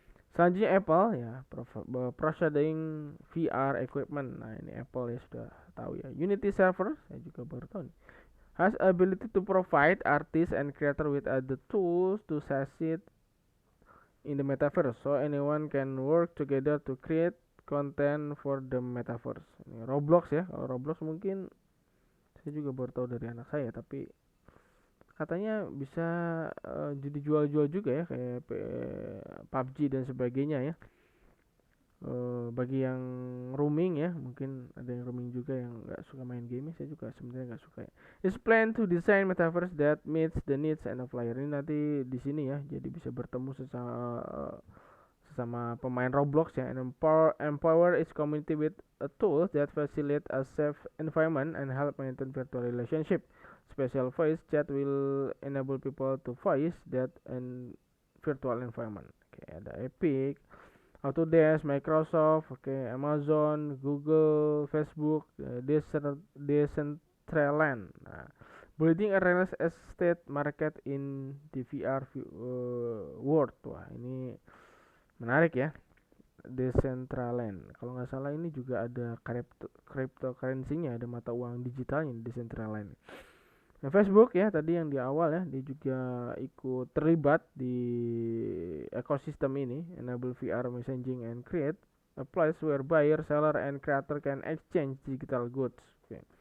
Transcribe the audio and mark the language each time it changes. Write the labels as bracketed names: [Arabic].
[Indonesian] Selanjutnya [English] Apple ya, providing VR equipment. [Indonesian] Nah ini Apple ya sudah tahu ya. Unity server saya juga baru tahu nih. [English] Has ability to provide artists and creator with other tools to succeed in the metaverse, so anyone can work together to create content for the metaverse. [Indonesian] Ini Roblox ya, kalau Roblox mungkin saya juga baru tahu dari anak saya, tapi katanya bisa jadi jual-jual juga ya kayak PUBG dan sebagainya ya. Bagi yang roaming ya, mungkin ada yang roaming juga yang nggak suka main game, saya juga sebenarnya nggak suka ya. [English] It's plan to design metaverse that meets the needs and of player. [Indonesian] Ini nanti di sini ya, jadi bisa bertemu sesama pemain Roblox ya, [English] and empower its community with tools that facilitate a safe environment and help maintain virtual relationship. Special voice chat will enable people to voice that in virtual environment. [Indonesian] Oke, ada Epic, Autodesk, Microsoft, Amazon, Google, Facebook, Decentraland. [English] Nah, building a real estate market in the VR world. [Indonesian] Wah, ini menarik ya. Decentraland. Kalau nggak salah ini juga ada cryptocurrency-nya, ada mata uang digitalnya Decentraland. Nah, Facebook ya tadi yang di awal ya, dia juga ikut terlibat di ekosistem ini, [English] enable VR messaging and create a place where buyer, seller, and creator can exchange digital goods. [Indonesian] Oke.